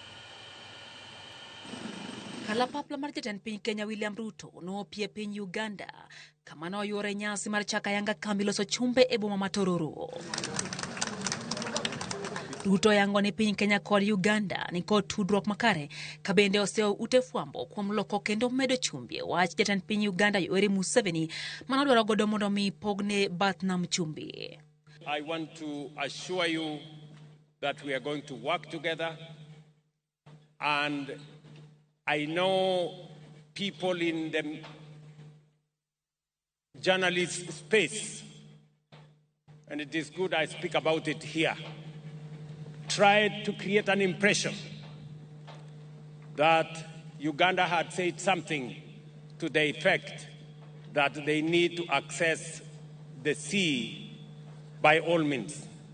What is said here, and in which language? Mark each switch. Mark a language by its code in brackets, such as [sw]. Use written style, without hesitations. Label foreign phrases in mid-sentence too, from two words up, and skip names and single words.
[luo] Kalapapla mar jatend piny Kenya William Ruto nopie piny Uganda kama noyuore nyasi mar chako ayanga kambi loso chumbe e boma matororo. Ruto yango ni piny Kenya kod Uganda ni kod tudruok makare ka bende oseo Jofwambo kuom loko kendo medo chumbi wach jatend piny Uganda Museveni manodwaro godo mondo mi pogne bath Nam Chumbi. [en] I want to assure you that we are going to work together, and I know people in the journalist space, and it is good I speak about it here, tried to create an impression that Uganda had said something to the effect that they need to access the sea by all means.